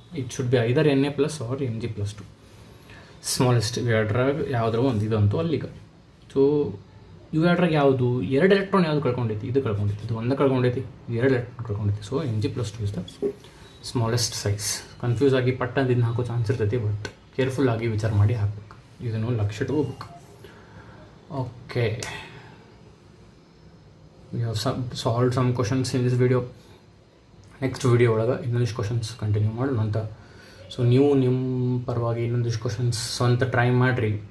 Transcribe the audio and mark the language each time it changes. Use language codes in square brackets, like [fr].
[en] It should be either Na+ or Mg+2. [kn] Smallest ಇವೆರಡ್ರಾಗ ಯಾವುದ್ರ ಒಂದು ಇದಂತೂ ಅಲ್ಲಿಗ. ಸೊ ಇವೆರಡ್ರಾಗ ಯಾವುದು 2 ಎಲೆಕ್ಟ್ರಾನ್ ಯಾವುದು ಕಳ್ಕೊಂಡೈತಿ? ಇದು ಕಳ್ಕೊಂಡೈತಿ, ಇದು ಒಂದು ಕಳ್ಕೊಂಡೈತಿ, 2 electron ಕಳ್ಕೊಂಡೈತಿ. So [en] Mg+2 is the smallest size. [kn] Confuse ಆಗಿ ಪಟ್ಟಂದು ಇದನ್ನ ಹಾಕೋ ಚಾನ್ಸ್ ಇರ್ತೈತಿ, ಬಟ್ ಕೇರ್ಫುಲ್ ಆಗಿ ವಿಚಾರ ಮಾಡಿ ಹಾಕ್ಬೇಕು. ಇದನ್ನು ಲಕ್ಷ್ಯ ಇಟ್ಕೋಬೇಕು. [en] Okay, we have solved some questions in this video. [kn] Next video ಒಳಗೆ ಇನ್ನೊಂದಿಷ್ಟು ಕ್ವಶನ್ಸ್ ಕಂಟಿನ್ಯೂ ಮಾಡೋಣ ಅಂತ. ಸೊ ನೀವು ನಿಮ್ಮ ಪರವಾಗಿ ಇನ್ನೊಂದಿಷ್ಟು ಕ್ವಶನ್ಸ್ ಸ್ವಂತ ಟ್ರೈ ಮಾಡಿರಿ.